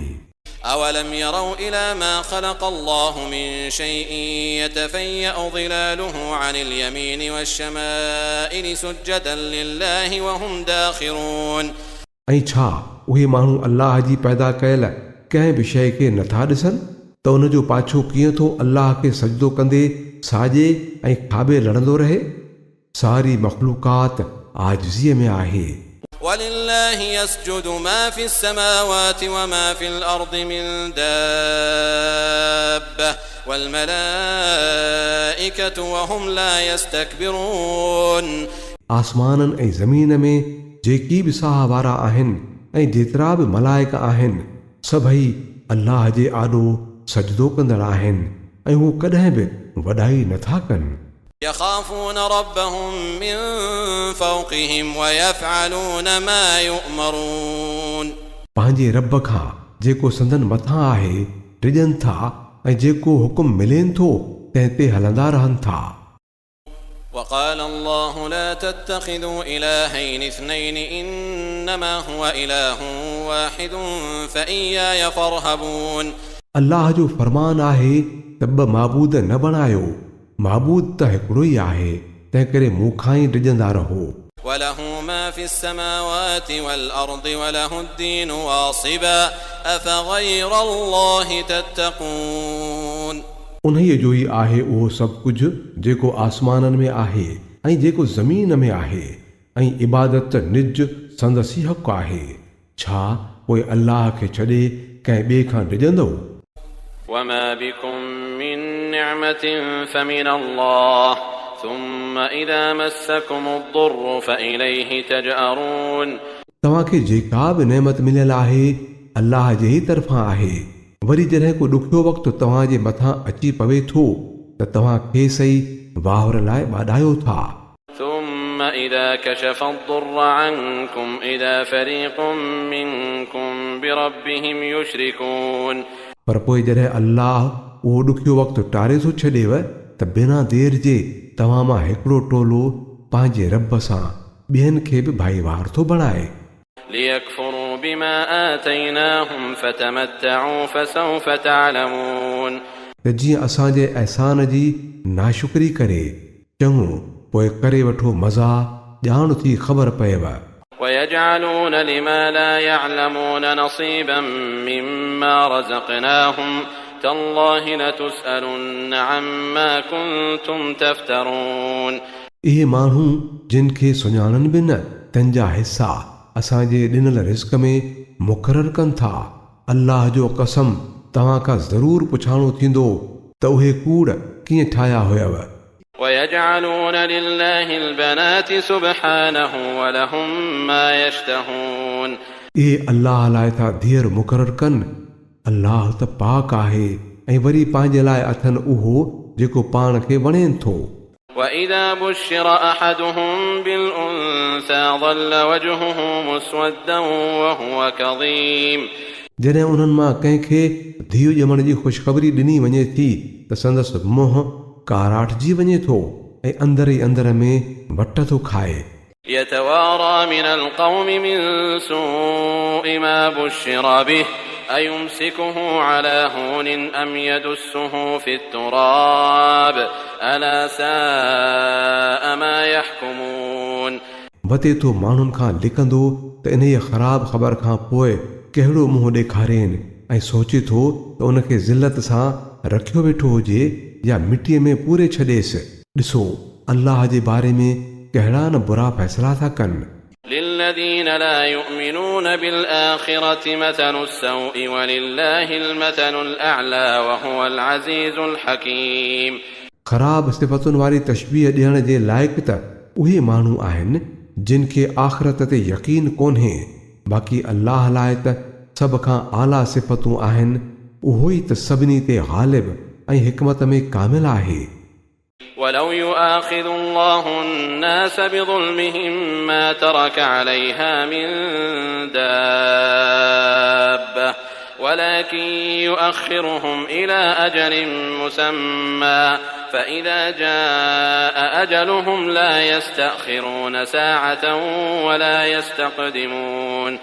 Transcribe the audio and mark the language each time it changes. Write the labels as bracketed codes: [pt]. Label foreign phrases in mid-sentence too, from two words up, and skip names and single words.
[ar] أولم يروا إلى ما خلق الله من شيء يتفيأ ظلاله عن اليمين والشمائل سجدا لله وهم داخرون. [sd] ऐं छा उहे माण्हू अल्लाह जी पैदा कयल कंहिं बि शइ खे नथा ॾिसनि त उन जो पाछो कीअं थो अल्लाह खे सजदो कंदे साॼे ऐं खाॿे लड़ंदो रहे. सारी मख़लूक़ात आजिज़ीअ में आहे. [ar] ولله يسجد ما في السماوات وما في الأرض من دابة والملائكة وهم لا يستكبرون. [sd] आसमाननि ऐं ज़मीन में जेकी बि साह वारा आहिनि ऐं जेतिरा बि मलाइक आहिनि सभई अल्लाह जे आॾो सजदो कंदड़ आहिनि ऐं हू कॾहिं बि वॾाई नथा कनि. [ar] يخافون ربهم من فوقهم ويفعلون ما يؤمرون [sd] पंहिंजे रब खां जेको संदन मथां आहे डिॼनि था ऐं जेको हुकुम मिलेनि थो तंहिं ते हलंदा रहनि था। [ar] وقال الله لا تتخذوا إلهين اثنين إنما هو إله واحد فإياي فارهبون [sd] अल्लाह जो फरमान आहे त ॿ माबूद न बणायो, माबूद त हिकिड़ो ई आहे, तंहिं करे मूंखां ई डिॼंदा रहो। [ar] وله ما في السماوات والأرض وله الدين واصبا أفغير الله تتقون [sd] उन्हीअ जो ई आहे उहो सभु कुझु जेको आसमाननि में आहे ऐं जेको ज़मीन में आहे ऐं इबादत निज संदसि हक़ आहे। छा पोइ अल्लाह खे छॾे कंहिं ॿिए खां डिॼंदो? [ar] وما بكم من نعمة فمن الله ثم إذا مسكم الضر فإليه تجأرون [sd] तव्हांखे जेका बि नेमत मिलियल आहे अल्लाह जे ई तरफ़ां आहे। वरी जॾहिं को ॾुखियो वक़्तु तव्हांजे मथां अची पवे थो त तव्हां खेसि ई वाहुर लाइ ॿाॾायो था। [ar] ثم إذا كشف الضر عنكم إذا فريق منكم بربهم يشركون [sd] पर पोइ जॾहिं अल्लाह उहो ॾुखियो वक़्तु टारे थो छॾेव त बिना देर जे तव्हां मां हिकिड़ो टोलो पंहिंजे रब सां ॿियनि खे बि भाईवार थो बणाए। [ar] ليكفروا بما آتيناهم فتمتعوا فسوف تعلمون [sd] त जीअं असांजे अहसान जी नाशुक्री करे चङो पोइ करे वठो मज़ा, ॼाण थी ख़बर पएव। [ar] ويجعلون لما لا يعلمون نصيبا مما رزقناهم تالله لتسألن عما كنتم تفترون [sd] इहे माण्हू जिन खे सुञाणनि बि न तंहिं जा हिसा असांजे ॾिनल रिज़्क़ में मुक़ररु कनि था। अल्लाह जो कसम तव्हां खां ज़रूरु पुछाणो थींदो त उहे कूड़ कीअं ठाहिया हुयव। [ar] ويجعلون لله البنات سبحانه ولهم ما يشتهون [sd] इहे अल्लाह लाइ था धीअर मुक़ररु कनि। अल्लाह त पाक आहे ऐं वरी पंहिंजे लाइ अथनि उहो जेको पाण खे वणेनि थो। [ar] وإذا بشر أحدهم بالأنثى ظل وجهه مسودا وهو كظيم [sd] जॾहिं उन्हनि मां कंहिंखे धीउ ॼमण जी ख़ुशख़बरी ॾिनी वञे थी त संदसि मुंहुं काराटजी वञे थो ऐं अंदर ई अंदर में वट थो खाए। [ar] يتوارى من القوم من سوء ما بشر به أيمسكه على هون أم يدسه في التراب ألا ساء ما يحكمون [sd] वते थो माण्हुनि खां लिकंदो त इन ख़राब ख़बर खां पोइ कहिड़ो मुंहुं ॾेखारेनि ऐं सोचे थो त उनखे ज़िलत सां रखियो वेठो हुजे या मिटीअ में पूरे छॾेसि। ॾिसो अल्लाह जे बारे में कहिड़ा न बुरा फ़ैसला था कनि। [ar] للذين لا يؤمنون بالآخرة مثل السوء ولله المثل الأعلى وهو العزيز الحكيم [sd] ख़राब सिफ़तुनि वारी तशबीह ॾियण जे लाइक़ त उहे माण्हू आहिनि जिन खे आख़िरत ते यकीन कोन्हे, बाक़ी अल्लाह लाइ त सभ खां आला सिफ़तूं आहिनि। उहो ई त सभिनी ते ग़ालिब ऐं हिकमत में कामिल आहे। [ar] ولو يؤاخذ الله الناس بظلمهم ما ترك عليها من دابة ولكن يؤخرهم إلى أجل مسمى فإذا جاء أجلهم لا يستأخرون ساعة ولا يستقدمون